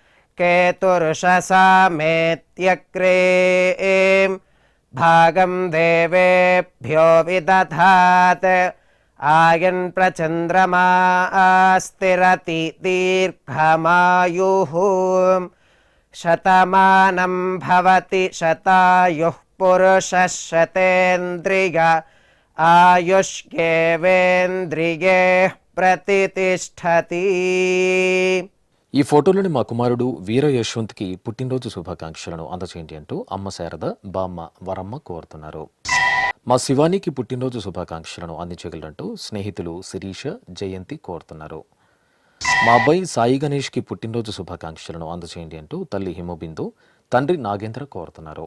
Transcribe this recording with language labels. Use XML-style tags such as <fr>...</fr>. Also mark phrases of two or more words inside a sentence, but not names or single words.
<sa>కేతుర్షసామేత్యగ్రే భాగం దేవేభ్యో విదధాత్ ఆయన్ ప్రచంద్రమా స్థిరతి దీర్ఘమాయుః శతమానం భవతి శతాయుః पुरुषः शतेन्द्रिय आयुष्येवेन्द्रिये प्रतिष्ठति।</sa> <te>ఈ ఫోటోలోని మా కుమారుడు వీర యశ్వంత్కి పుట్టినరోజు శుభాకాంక్షలను అందచేయండి అంటూ అమ్మ శారద బామ్మ వరమ్మ కోరుతున్నారు. మా శివానికి పుట్టినరోజు శుభాకాంక్షలను అందించగలరంటూ స్నేహితులు శిరీష జయంతి కోరుతున్నారు. మా అబ్బాయి సాయి గణేష్కి పుట్టినరోజు శుభాకాంక్షలను అందచేయండి అంటూ తల్లి హిమబిందు తండ్రి నాగేంద్ర కోరుతున్నారు.</te>